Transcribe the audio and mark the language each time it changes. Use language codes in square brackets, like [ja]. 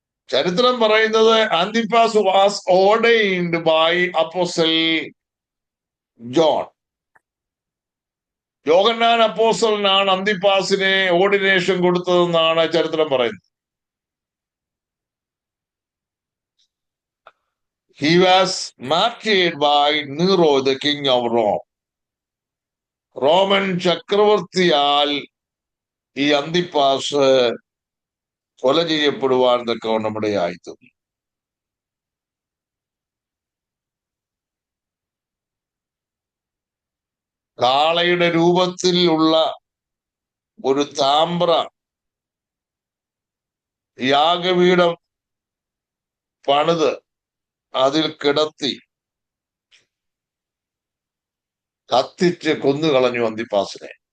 [ml] ചരിത്രം പറയുന്നത് [en] Antipas was ordained by apostle John. [ml] Yohannan അപ്പോസ്റ്റലനാണ് അന്തിപ്പാസിനെ ordination കൊടുത്തതെന്നാണ് ചരിത്രം പറയുന്നത്. [en] He was martyred by Nero, the king of Rome. [ml] Roman ചക്രവർത്തിയാൽ ഈ Antipas കൊല ചെയ്യപ്പെടുവാൻ തക്കവണ്ണം ആയിത്തീർന്നു. കാളയുടെ രൂപത്തിലുള്ള ഒരു താമ്ര യാഗപീഠം പണിത് അതിൽ കിടത്തി കത്തിച്ച് കൊന്നുകളഞ്ഞു അന്തിപ്പാസിനെ.